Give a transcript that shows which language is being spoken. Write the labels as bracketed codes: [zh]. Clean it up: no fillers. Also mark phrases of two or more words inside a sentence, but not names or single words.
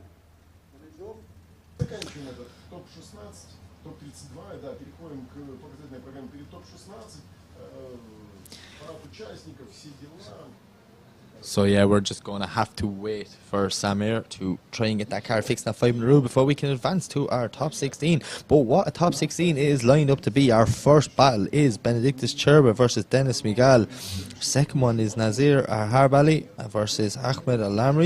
[ru] نشوف. Заканчиваем этот топ-16, топ-32, да, переходим к показательной программе перед топ-16. Парад участников, все дела. [en] So yeah, we're just going to have to wait for Samir to try and get that car fixed in that 5-minute rule before we can advance to our top 16. But what a top 16 is lined up to be. Our first battle is Benedictus Cherba versus Dennis Miguel. Second one is Nazir Harbali versus Ahmed Al-Lamri.